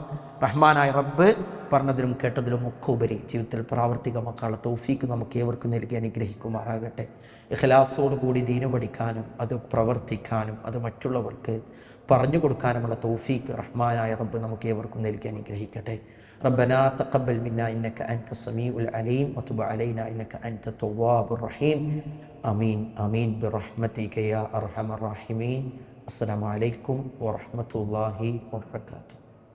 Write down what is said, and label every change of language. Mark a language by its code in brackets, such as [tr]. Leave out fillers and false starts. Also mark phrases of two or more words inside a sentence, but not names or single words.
[ml] റഹ്മാനായ റബ്ബ് പറഞ്ഞതിലും കേട്ടതിലും ഒക്കെ ഉപരി ജീവിതത്തിൽ പ്രാവർത്തികമാക്കാനുള്ള തൗഫീക്ക് നമുക്ക് ഏവർക്കും നൽകി അനുഗ്രഹിക്കുമാറാകട്ടെ. ഇഖ്ലാസോടുകൂടി ദീന് പഠിക്കാനും അത് പ്രവർത്തിക്കാനും അത് മറ്റുള്ളവർക്ക് പറഞ്ഞു കൊടുക്കാനുമുള്ള തൗഫീക്ക് റഹ്മാനായ റബ്ബ് നമുക്ക് ഏവർക്കും നൽകി അനുഗ്രഹിക്കട്ടെ. [ar] ربنا تقبل منا إنك أنت السميع العليم وتب علينا إنك أنت التواب الرحيم آمين آمين برحمتك يا أرحم الراحمين. السلام عليكم ورحمة الله وبركاته.